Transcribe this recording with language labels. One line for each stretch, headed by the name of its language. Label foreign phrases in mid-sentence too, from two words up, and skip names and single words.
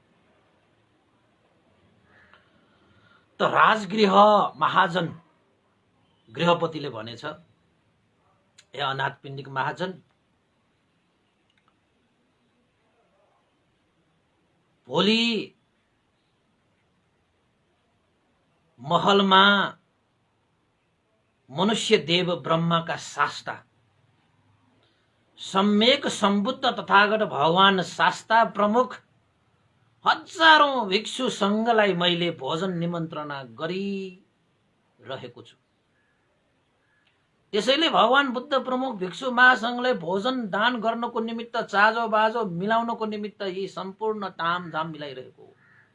Nepali: त राजगृह महाजन गृहपतिले भनेछ, हे अनाथ पिण्डिक महाजन, भोलि महलमा मनुष्य देव ब्रह्माका शास्ता सम्यक सम्बुद्ध तथागत भगवान शास्ता प्रमुख हजारौं भिक्षु संघलाई मैले भोजन निमन्त्रणा गरिरहेको छु। त्यसैले भगवान बुद्ध प्रमुख भिक्षु महासंघले भोजन दान गर्नको निमित्त चाजो बाजो मिलाउनको निमित्त यी सम्पूर्ण तामझाम मिलाइरहेको हो।